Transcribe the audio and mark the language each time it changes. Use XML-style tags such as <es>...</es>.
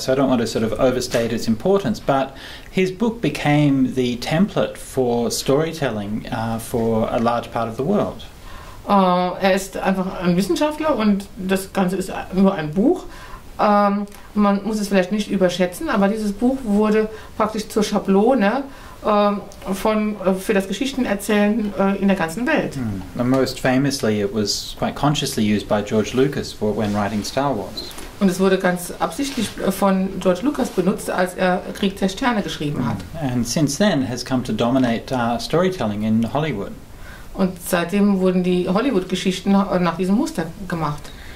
<en>So I don't want to sort of overstate its importance, but his book became the template for storytelling for a large part of the world.</en> <de>Er ist einfach ein Wissenschaftler, und das Ganze ist nur ein Buch. Man muss es vielleicht nicht überschätzen, aber dieses Buch wurde praktisch zur Schablone für das Geschichtenerzählen in der ganzen Welt.</de> <en>And most famously, it was quite consciously used by George Lucas when writing Star Wars.</en> <de>Und es wurde ganz absichtlich von George Lucas benutzt, als er Krieg der Sterne geschrieben hat.</de> <en>And since then has come to dominate storytelling in Hollywood.</en> <de>Und seitdem wurden die Hollywood-Geschichten nach diesem Muster gemacht.</de>